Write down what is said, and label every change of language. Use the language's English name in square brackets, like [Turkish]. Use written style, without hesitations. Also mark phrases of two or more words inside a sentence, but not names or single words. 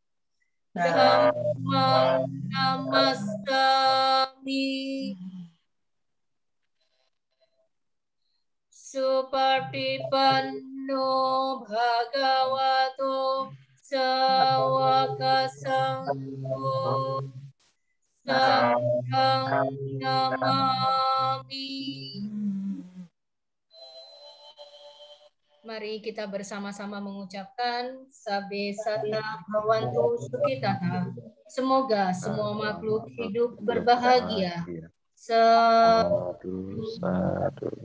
[Pali] Dhammang Namastami Supatipanno Bhagavato Sawaka Sangho Sanghang Namami. [Indonesian] Mari kita bersama-sama mengucapkan [Pali] Sabbe Satta Bhavantu Sukhitata. [Indonesian] Semoga semua makhluk hidup berbahagia. [Pali] Sadu, sadu,